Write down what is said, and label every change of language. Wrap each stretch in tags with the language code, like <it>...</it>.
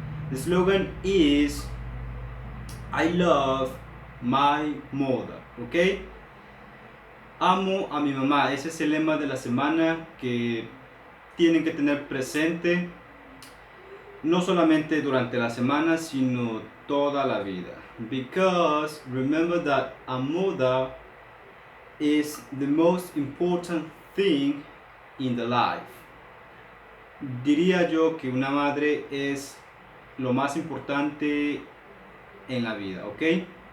<en>The slogan is I love my mother, okay?</en> <es>Amo a mi mamá, ese es el lema de la semana que tienen que tener presente no solamente durante la semana, sino toda la vida.</es> <en>Because remember that a mother is the most important thing in the life.</en> <es>Diría yo que una madre es lo más importante en la vida, ¿ok?</es>